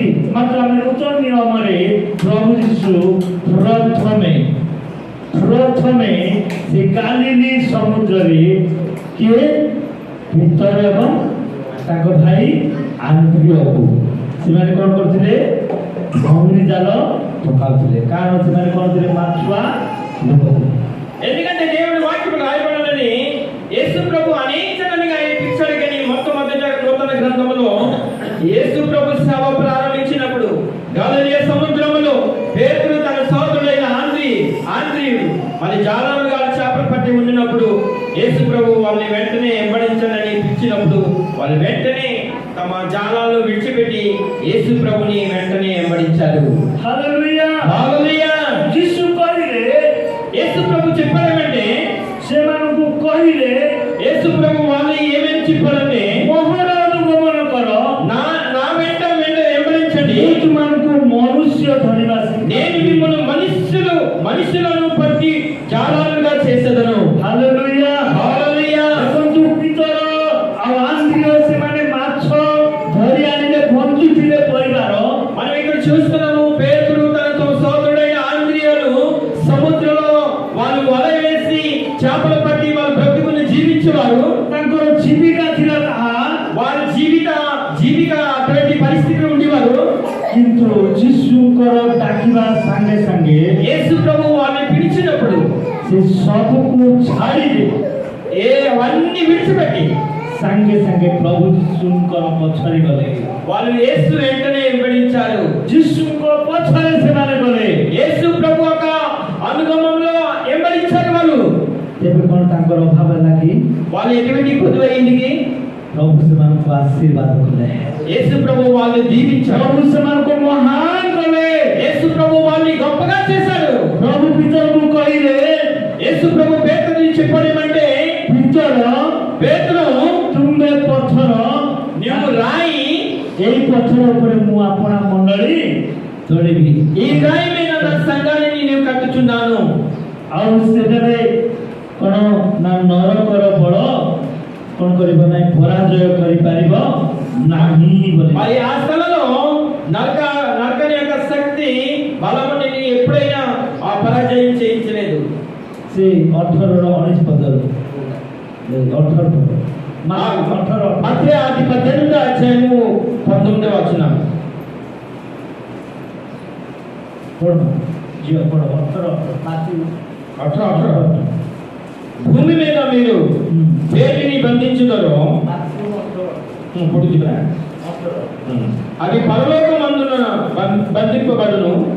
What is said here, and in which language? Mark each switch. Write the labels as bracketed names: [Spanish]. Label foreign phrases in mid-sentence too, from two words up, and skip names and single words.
[Odia] ମାତ୍ର ଆମେ ନୂତନ ନିୟମରେ ପ୍ରଭୁ ଯୀଶୁ ପ୍ରଥମେ ସେ ଗାଲିଲି ସମୁଦ୍ରରେ କିଏ ପିତର ଏବଂ ତାଙ୍କ ଭାଇ ଆନ୍ଦ୍ରିୟକୁ ସେମାନେ କ'ଣ କରୁଥିଲେ? ଭଉଣୀ ଜାଲ ପକାଉଥିଲେ। କାରଣ ସେମାନେ କ'ଣ ଥିଲେ? ମାଛୁଆ ଲୋକ ଥିଲେ। [Telugu] ఎందుకంటే దేవుడి వాక్యం రాయబడాలని యేసు ప్రభు అనేకమందిగా ఆయన పిలిచాడు. కానీ మొట్టమొదటి నూతన గ్రంథములో యేసు ప్రభు సేవ ప్రారంభించినప్పుడు గలిలయ సముద్రములో పేతురు తన సోదరుడైన ఆంద్రియుడు మరి జాలరుగా చేపలు పట్టి ఉండినప్పుడు యేసు ప్రభు వాళ్ళని వెంటనే వెంబడించాలని పిలిచినప్పుడు వాళ్ళు వెంటనే తమ జాలాలు విడిచిపెట్టి యేసు ప్రభుని వెంటనే వెంబడించారు. హల్లెలూయా హల్లెలూయా. [Odia] ଯୀଶୁ କହିଲେ, [Telugu] యేసు ప్రభు చెప్పాడంటే [Odia] ସେମାନଙ୍କୁ କହିଲେ, [Telugu] యేసు ప్రభు వాళ్ళు ఏమేమి చెప్పారంటే [Odia] ମୋର ଅନୁଗମନ କର, [Telugu] నా నా వెంట వెంబడించండి, [Odia] ମୁଁ ତୁମମାନଙ୍କୁ ମନୁଷ୍ୟ ଧରିବା ଶିଖାଇବି। [Telugu] నేను మిమ్మల్ని మనుషులను పట్టి జాలాలుగా చేసేదను. [Odia] ହାଲେଲୁୟା [Telugu] హల్లెలూయా. [Odia] ଦେଖନ୍ତୁ ପିତର ଆଉ ଆନ୍ଦ୍ରିୟ ସେମାନେ ମାଛ ଧରି ଆଣିଲେ ବଞ୍ଚୁଥିଲେ ପରିବାର। [Telugu] మనం ఇక్కడ చూస్తున్నాము పేతురు తనతో సోదరుడైన ఆంద్రియులు సముద్రంలో వాళ్ళు వల వేసి చేపలు పట్టి వాళ్ళ బ్రతుకుని జీవించేవారు. [Odia] ତାଙ୍କର ଜୀବିକା ଥିଲା ତାହା, [Telugu] వాళ్ళ జీవిక అటువంటి పరిస్థితిలో ఉండేవారు. [Odia] କିନ୍ତୁ ଯୀଶୁଙ୍କର ଡାକିବା ସାଙ୍ଗେ ସାଙ୍ଗେ [Telugu] యేసు ప్రభు వాళ్ళని పిలిచినప్పుడు [Odia] ସେ ସବୁକୁ ଛାଡ଼ିଲେ। [Telugu] అవన్నీ విడిచిపెట్టి [Odia] ସାଙ୍ଗେ ସାଙ୍ଗେ ପ୍ରଭୁ ଯୀଶୁଙ୍କର ପଛରେ ଗଲେ। [Telugu] వాళ్ళు యేసు వెంటనే వెంబడించారు. [Odia] ଯୀଶୁଙ୍କ ପଛରେ ସେମାନେ ଗଲେ। [Telugu] యేసు ప్రభు యొక్క అనుగమంలో వెంబడించారు వాళ్ళు. [Odia] ତେବେ କ'ଣ ତାଙ୍କର ଅଭାବ ହେଲା କି? [Telugu] వాళ్ళు ఎటువంటి కొద్దువైందికి [Odia] ପ୍ରଭୁ ସେମାନଙ୍କୁ ଆଶୀର୍ବାଦ କଲେ। [Telugu] యేసు ప్రభు వాళ్ళని దీవించారు. [Odia] ପ୍ରଭୁ ସେମାନଙ୍କୁ ମହାନ କଲେ। [Telugu] యేసు ప్రభు వాళ్ళని గొప్పగా చేశాడు. [Odia] ପ୍ରଭୁ ପିତରକୁ କହିଲେ, [Telugu] యేసు ప్రభు పేతురుని చెప్పడమంటే [Odia] పేతురు ତୁମେ ପଥର, [Telugu] నువ్వు రాయి, [Odia] ଏଇ ପଥର ଉପରେ ମୁଁ ଆପଣା ମଣ୍ଡଳୀ ତୋଳିବି। [Telugu] ఈ రాయి మీద నా సంఘాన్ని నేను కట్టుచున్నాను. [Odia] ଆଉ ସେଠାରେ କ'ଣ ନା ନରକର ବଳ କ'ଣ କରିବ ନାହିଁ, ପରାଜୟ କରିପାରିବ ନାହିଁ ବୋଲି। [Telugu] మరి ఆ స్థలంలో నరకని యొక్క శక్తి బలము నేను ఎప్పుడైనా ఆ పరాజయం చేయించలేదు. [Odia] ସେ 18-19 ପଦରୁ 18 ପଦ [Telugu] మధ్య అది 18వ అధ్యాయము 19వ వచనం. భూమి మీద మీరు వేటిని బంధించుదరో అది పరలోకమందున బంధింపబడును.